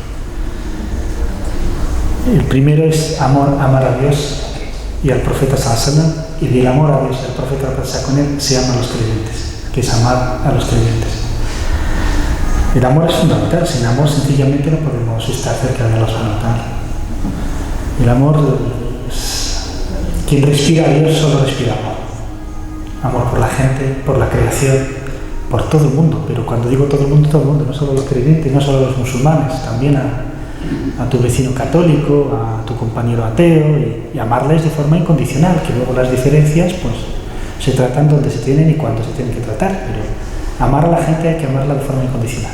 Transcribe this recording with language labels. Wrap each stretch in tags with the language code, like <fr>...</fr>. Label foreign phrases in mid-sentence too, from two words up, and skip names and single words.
<es>El primero es amar a Dios y al profeta sallallahu, y del amor a Dios y al profeta con él se aman los creyentes, que es amar a los creyentes. El amor es fundamental, sin amor sencillamente no podemos estar cerca de</es> <ar>الله سبحانه وتعالى.</ar> <es>El amor, quien respira a Dios solo respira amor. Amor por la gente, por la creación, por todo el mundo, pero cuando digo todo el mundo, no solo los creyentes, no solo los musulmanes, también a tu vecino católico, a tu compañero ateo, y amarles de forma incondicional, que luego las diferencias pues se tratan donde se tienen y cuando se tienen que tratar, pero amar a la gente hay que amarla de forma incondicional.</es>